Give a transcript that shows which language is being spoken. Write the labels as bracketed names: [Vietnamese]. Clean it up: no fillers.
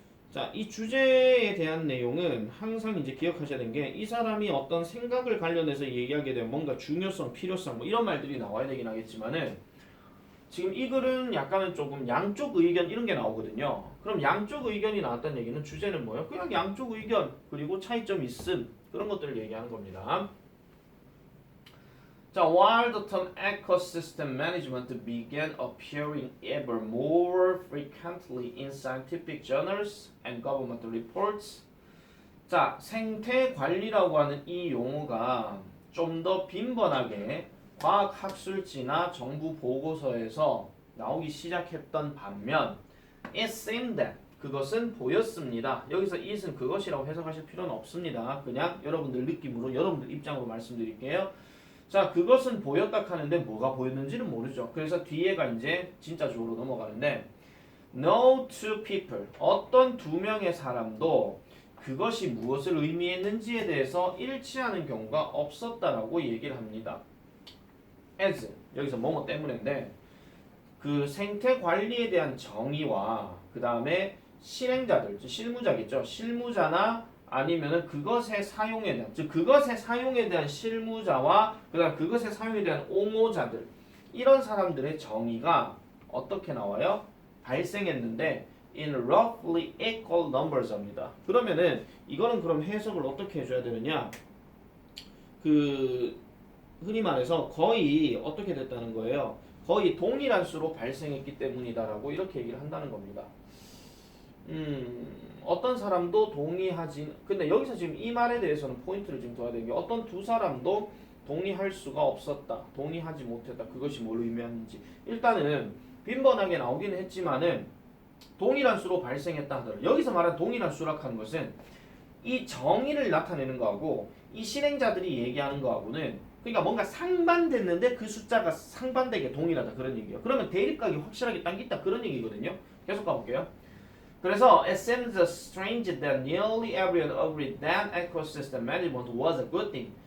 [Korean] 자, 이 주제에 대한 내용은 항상 이제 기억하셔야 되는 게 이 사람이 어떤 생각을 관련해서 얘기하게 되면 뭔가 중요성, 필요성 뭐 이런 말들이 나와야 되긴 하겠지만은 지금 이 글은 약간은 조금 양쪽 의견 이런 게 나오거든요. 그럼 양쪽 의견이 나왔다는 얘기는 주제는 뭐예요? 그냥 양쪽 의견 그리고 차이점 있음 그런 것들을 얘기하는 겁니다. [English] 자, while the term ecosystem management began appearing ever more frequently in scientific journals and government reports, [Korean] 자, 생태 관리라고 하는 이 용어가 좀 더 빈번하게 과학학술지나 정부 보고서에서 나오기 시작했던 반면, [English] it seemed that [Korean] 그것은 보였습니다. 여기서 it은 그것이라고 해석하실 필요는 없습니다. 그냥 여러분들 느낌으로, 여러분들 입장으로 말씀드릴게요. 자, 그것은 보였다 하는데 뭐가 보였는지는 모르죠. 그래서 뒤에가 이제 진짜 쪽으로 넘어가는데 [English] no two people, [Korean] 어떤 두 명의 사람도 그것이 무엇을 의미했는지에 대해서 일치하는 경우가 없었다라고 얘기를 합니다. as, 여기서 뭐뭐 때문인데 그 생태 관리에 대한 정의와 그 다음에 실행자들, 실무자겠죠. 실무자나 아니면은 그것의 사용에 대한, 즉 그것의 사용에 대한 실무자와 그다음 그것의 사용에 대한 옹호자들, 이런 사람들의 정의가 어떻게 나와요? 발생했는데 [English] in roughly equal numbers [Korean] 합니다. 그러면은 이거는 그럼 해석을 어떻게 해줘야 되느냐? 그 흔히 말해서 거의 어떻게 됐다는 거예요? 거의 동일한 수로 발생했기 때문이다라고 이렇게 얘기를 한다는 겁니다. 어떤 사람도 동의하지, 근데 여기서 지금 이 말에 대해서는 포인트를 지금 둬야 되는 게 어떤 두 사람도 동의할 수가 없었다, 동의하지 못했다, 그것이 뭘 의미하는지 일단은 빈번하게 나오기는 했지만은 동일한 수로 발생했다 하더라도 여기서 말한 동일한 수라고 하는 것은 이 정의를 나타내는 거하고 이 실행자들이 얘기하는 거하고는 그러니까 뭔가 상반됐는데 그 숫자가 상반되게 동일하다 그런 얘기예요. 그러면 대립각이 확실하게 딱 있다 그런 얘기거든요. 계속 가볼게요. 그래서 [English] it seems strange that nearly everyone agreed that ecosystem management was a good thing.